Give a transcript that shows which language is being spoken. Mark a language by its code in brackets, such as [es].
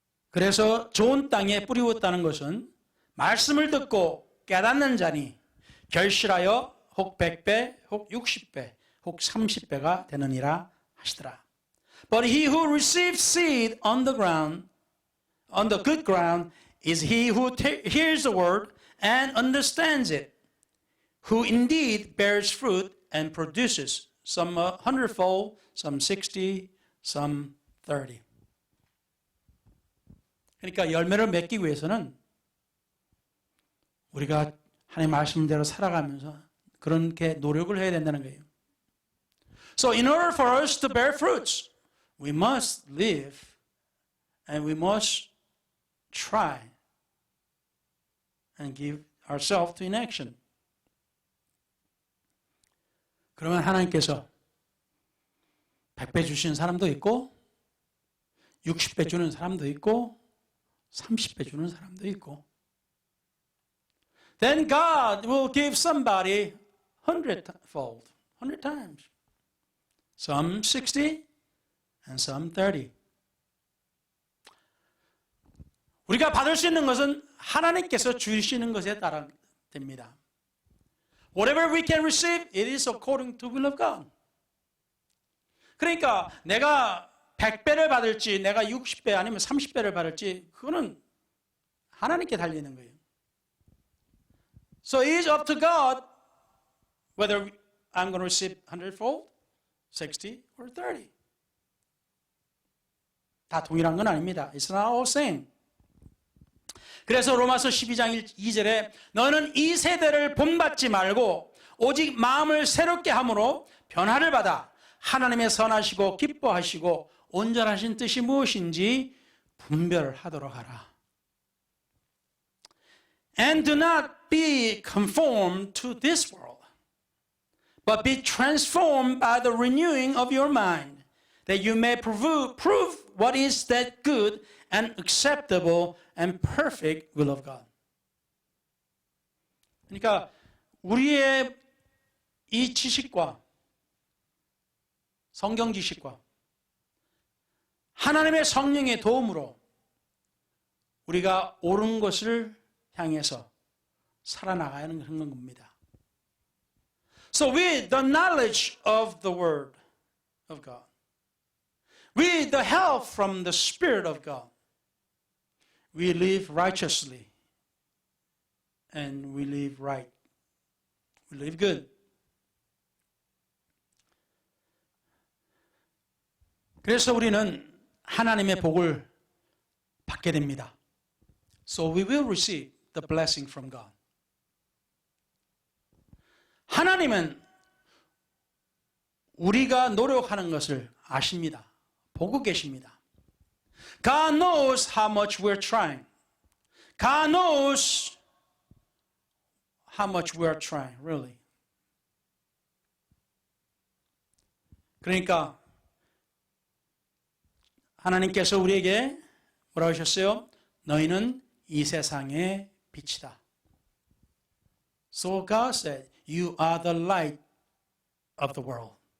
[ko] 그래서 좋은 땅에 뿌리웠다는 것은 말씀을 듣고 깨닫는 자니 결실하여 혹 100배, 혹 60배, 혹 30배가 되느니라 하시더라. [en] But he who receives seed on the ground, on the good ground, is he who hears the word and understands it, who indeed bears fruit and produces some 100-fold, some 60, some 30. [ko] 그러니까 열매를 맺기 위해서는 우리가 하나님 말씀대로 살아가면서 그렇게 노력을 해야 된다는 거예요. [en] So in order for us to bear fruits, we must live and we must try and give ourselves to inaction. [ko] 그러면 하나님께서 100배 주시는 사람도 있고 60배 주는 사람도 있고 30배 주는 사람도 있고 Then God will give somebody 100-fold, 100 times. [en] Some 60 and some 30. [ko] 우리가 받을 수 있는 것은 하나님께서 주시는 것에 따라 됩니다. [en] Whatever we can receive, it is according to the will of God. [ko] 그러니까 내가 100배를 받을지 내가 60배 아니면 30배를 받을지 그거는 하나님께 달리는 거예요. [en] So it is up to God whether I'm going to receive 100-fold, 60 or 30. [ko] 다 동일한 건 아닙니다. It's not all same. 그래서 로마서 12장 2절에 너는 이 세대를 본받지 말고 오직 마음을 새롭게 함으로 변화를 받아 하나님의 선하시고 기뻐하시고 온전하신 뜻이 무엇인지 분별하도록 하라. [en] And do not be conformed to this world, but be transformed by the renewing of your mind, that you may prove what is that good and acceptable and perfect will of God. [ko] 그러니까 우리의 이 지식과 성경 지식과 하나님의 성령의 도움으로 우리가 옳은 것을 향해서 살아나가는 겁니다. [en] So with the knowledge of the Word of God, with the help from the Spirit of God, we live righteously and we live right. We live good. [ko] 그래서 우리는 하나님의 복을 받게 됩니다. [en] So we will receive the blessing from God. [ko] 하나님은 우리가 노력하는 것을 아십니다. 보고 계십니다. [en] God knows how much we're trying. God knows how much we're trying, really. [ko] 그러니까 하나님께서 우리에게 뭐라고 하셨어요? 너희는 이 세상의 빛이다. [en] So God said, you are the light of the world.